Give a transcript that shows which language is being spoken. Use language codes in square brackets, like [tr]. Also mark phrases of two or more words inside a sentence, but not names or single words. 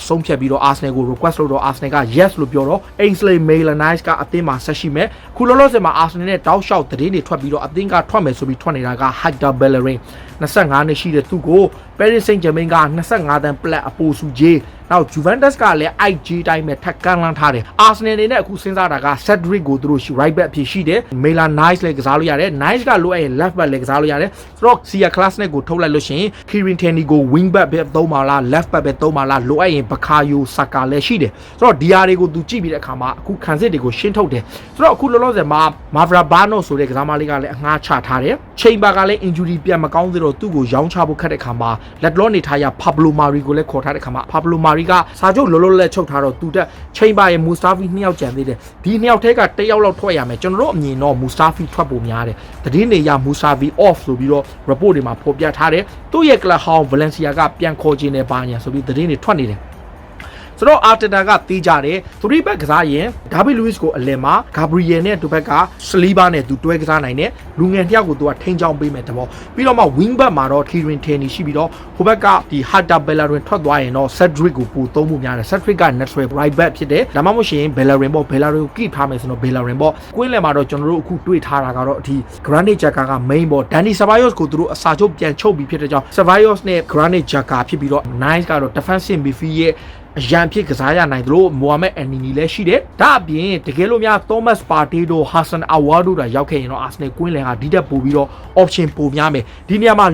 [my] ဆုံးဖြတ်ပြီးတော့ Arsenal ကို request လုပ်တော့ Arsenal က yes လို့ပြောတော့ Ainsley Maitland-Niles ကအသင်းမှာဆက်ရှိမယ်ခုလောလောဆယ်မှာ Arsenal နဲ့တောက်လျှောက်သတင်း တွေထွက်ပြီးတော့အသင်းကထွက်မယ်ဆိုပြီးထွက်နေတာက Hector Bellerin 25နှစ်ရှိတဲ့သူ့ကို Paris Saint-Germain က25တန်းပလက်အပိုစုကြီးနောက် Juventus ကလည်း IG တိုင်းပဲထပ်ကမ်းလန်းထားတယ် Arsenal နေနဲ့အခုစဉ်းစားတာက Cedric ကိုသူတို့ [en] right back [my] ဖြစ်ရှိတယ် Maitland-Niles လည်းကစားလို့ရတယ် Nice ကလိုအပ်ရင် [en] left back [my] လည်းကစားလို့ရတယ်ဆိုတော့ Sia Klasnic ကိုထုတ်လိုက်လို့ရှိရင် Kieran Tierney ကို [en] wing back [my] ပဲသုံးပါလား [en] left back [my] ပဲသုံးပါလားလိုအပ်ရင် Bukayo Saka လည်း ရှိတယ်ဆိုတော့ဒီဟာတွေကိုသူကြည့်ပြီးတဲ့အခါမှာအခုခံစစ်တွေကိုရှင်းထုတ်တယ်ဆိုတော့အခုလောလောဆယ်မှာ Mavropanos ဆိုတဲ့ကစားမလေးကလည်းအငှားချထားတယ် Chamber ကလည်း injury ပြန်မကောင်းသေးတော့သူ့ကိုရော င်းချဖို့ခက်တဲ့အခါမှာလက်လောနေထားရ Pablo Mari ကိုလည်းခေါ်ထားတဲ့အခါမှာ Pablo Mari ကစာချုပ်လောလောလတ်ချုပ်ထားတော့သူတက် Chamber ရဲ့ Mustafi 2 ယောက်ကြံသေးတယ်ဒီ2ယောက်ထဲက1ယောက်လောက်ထွက်ရမယ်ကျွန်တော်တို့အမြင်တော့ Mustafi ထွက်ဖို့များတယ်သတင်းတွေရ Mustafi off ဆိုပြီးတော့ report တွေမှာဖော်ပြထားတယ်သူ့ရဲ့ [en] club house [my] Valencia ကပြန်ခေါ်ခြင်းနဲ့ပါညာဆိုပြီးသတင်းတွေထွက်နေတယ်ဆိုတော့ Arteta ကတီးကြတယ်3 back ကစားရင်ဒါဗစ်လူးစ်ကိုအလယ်မှာဂါဘရီယယ်နဲ့သူဘက်ကဆလီဘာနဲ့သူတွဲကစားနိုင်တယ်လူငယ်တယောက်ကိုသူကထိန်းချောင်းပေးမယ်တဘောပြီးတော့မှ [en] wing back [my] မှာတော့ Kieran Tierney ရှိပြီးတော့ဟိုဘက်ကဒီ Hector Bellerin ထွက်သွားရင်တော့ Cedric ကိုပို့သုံးမှုများတယ် Cedric က [en] natural right back [my] ဖြစ်တယ်ဒါမှမဟုတ် ရှင် Bellerin ပေါ့ Bellerin ကို keep ထားမယ်ဆိုတော့ Bellerin ပေါ့ကွင်းလယ်မှာတော့ကျွန်တော်တို့အခုတွေ့ထားတာကတော့ဒီ Granit Xhaka က main ပေါ့ Dani Ceballos ကိုသူတို့အစာချုပ်ပြန်ချုပ်ပြီးဖြစ်တဲ့ကြောင့် Ceballos နဲ့ Granit Xhaka ဖြစ်ပြီးတော့ Nice ကတော့ [en] defensive midfield [my] ရဲ့အရန်ဖြစ်ကစားရနိုင်သလို Mohamed Elneny လည်းရှိတယ်ဒါအပြင်တကယ်လို့များ Thomas Partey တို့ Hassan Aouar တို့ရောက်ခဲ့ရင်တော့ Arsenal ကွင်းလယ်ဟာဒီတက်ပို့ပြီးတော့ option ပိုများမယ်ဒီနေရာမှာ